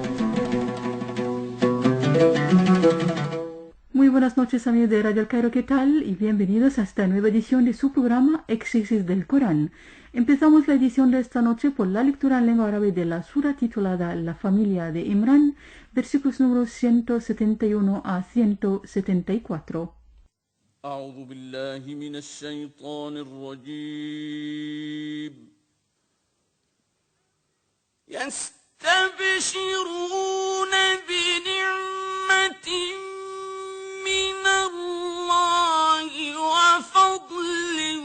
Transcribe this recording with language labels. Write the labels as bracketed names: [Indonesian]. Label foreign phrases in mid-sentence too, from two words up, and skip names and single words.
[Spanish] Muy buenas noches amigos de Radio El Cairo, ¿qué tal? Y bienvenidos a esta nueva edición de su programa Exégesis del Corán. Empezamos la edición de esta noche por la lectura en lengua árabe de la sura titulada La familia de Imran, versículos números 171 a 174. [Arabic] أعوذ بالله من الشيطان الرجيم يستبشرون بنعمة من الله وفضل